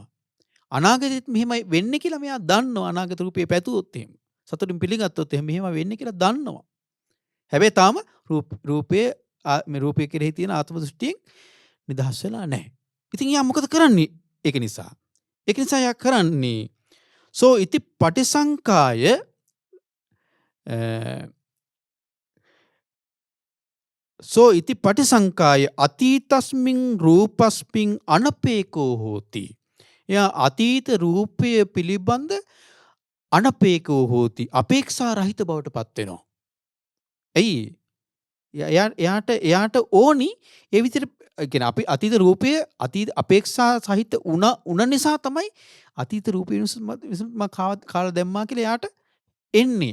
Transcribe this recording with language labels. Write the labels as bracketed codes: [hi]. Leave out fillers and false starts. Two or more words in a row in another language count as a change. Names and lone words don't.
[si] අනාගතෙත් මෙහෙමයි වෙන්නේ කියලා මෙයා දන්නවා. අනාගත රූපේ පැතුවොත් එහෙම සතුටින් පිළිගත්තොත් එහෙම මෙහෙම වෙන්නේ කියලා දන්නවා. හැබැයි තාම රූපය කෙරෙහි තියෙන ආත්ම දෘෂ්ටියෙන් නිදහස් වෙලා නැහැ. ඉතින් යා මොකද කරන්නේ? ඒක නිසා යා කරන්නේ [pi] සෝ ඉති පටිසංකාය සෝ ඉති පටිසංකාය අතීතස්මින් රූපස්මින් අනපේකෝ හෝති. [si] එයා අතීත රූපය පිළිබඳ [pi] අනපේකෝ හෝති. [si] අපේක්ෂා රහිත බවට පත් වෙනවා. ඇයි? එයාට ඕනි ඒ විදිහට කියන්නේ අපි අතීත රූපය අපේක්ෂා සහිත උන නිසා තමයි අතීත රූපය විසින් කාලා දැම්මා කියලා එයාට එන්නේ.